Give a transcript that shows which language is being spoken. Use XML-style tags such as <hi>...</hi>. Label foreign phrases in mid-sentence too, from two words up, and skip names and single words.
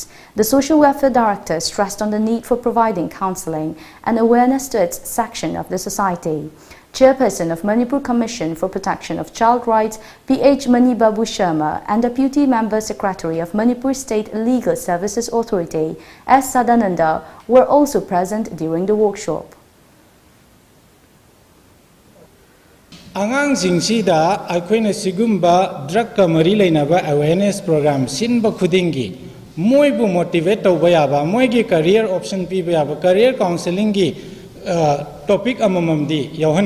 <en>The Social Welfare Director stressed on the need for providing counseling and awareness to its section of the society. Chairperson of Manipur Commission for Protection of Child Rights, P.H. Manibabu Sharma, and Deputy Member Secretary of Manipur State Legal Services Authority, S. Sadananda, were also present during the workshop.</en> <mni>Angangsingda aikoina sigumba drug ka mari leinaba</mni> <en>awareness program</en> <mni>sinba khudingi moibu motivate tawba yaba moigi</mni> <en>career option</en> <mni>piba yaba</mni> <en>career counseling</en> <mni>gi topic amamamdi yauhan</mni>